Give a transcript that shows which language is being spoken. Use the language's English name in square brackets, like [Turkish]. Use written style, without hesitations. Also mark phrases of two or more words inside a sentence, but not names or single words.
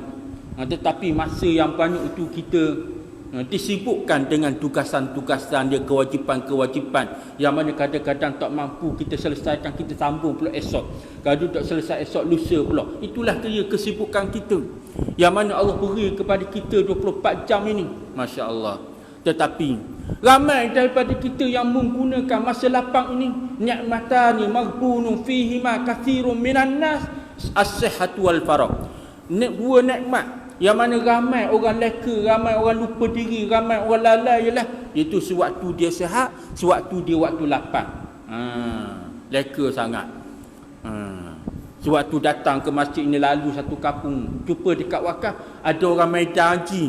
[Malay] Tetapi masa yang banyak itu kita disibukkan dengan tugasan-tugasan dia, kewajipan-kewajipan yang mana kadang-kadang tak mampu kita selesaikan, kita sambung pula esok. Kalau tak selesai esok, lusa pula. Itulah dia kesibukan kita yang mana Allah beri kepada kita 24 jam ini. [Arabic] ما شاء الله. [Malay] Tetapi ramai daripada kita yang menggunakan masa lapang ini, [Arabic] نعمتان مغبون فيهما كثير من الناس الصحة والفراغ. [Malay] Dua nikmat Yang mana ramai orang leka, ramai orang lupa diri, ramai orang lalai ialah itu sewaktu dia sihat, sewaktu dia waktu lapang. Leka sangat. Sewaktu datang ke masjid ini, lalu satu kampung, jumpa dekat wakaf ada orang main haji.